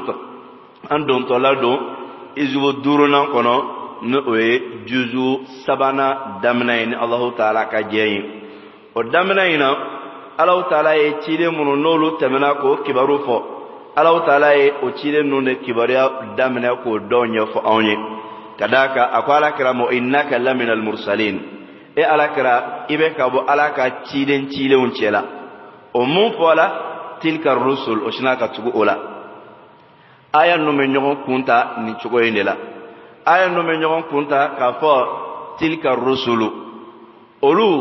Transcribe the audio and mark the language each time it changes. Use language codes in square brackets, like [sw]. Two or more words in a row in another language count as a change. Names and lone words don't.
[bm] dontɔla don hizibu 5 kɔnɔ ni o ye juzu 3 daminɛ ye ni [ar] الله تعالى [bm] ka jɛ ye o daminɛ in na [ar] الله تعالى [bm] ye ciden minnu n'olu tɛmɛna k'o kibaru fɔ [ar] الله تعالى [bm] ye o ciden ninnu de kibaruya daminɛ k'o dɔw ɲɛfɔ anw ye ka d'a kan a ko Alakira ma [ar] إنك لمن المرسلين [bm] e Alakira i bɛ ka bɔ Ala ka cidenw cɛ la o mun fɔla [ar] تلك الرسل [bm] o sina ka tugu o la aya ninnu bɛ ɲɔgɔn kunta nin cogo in de la aya ninnu bɛ ɲɔgɔn kunta k'a fɔ [ar] تلك الرسل [bm] olu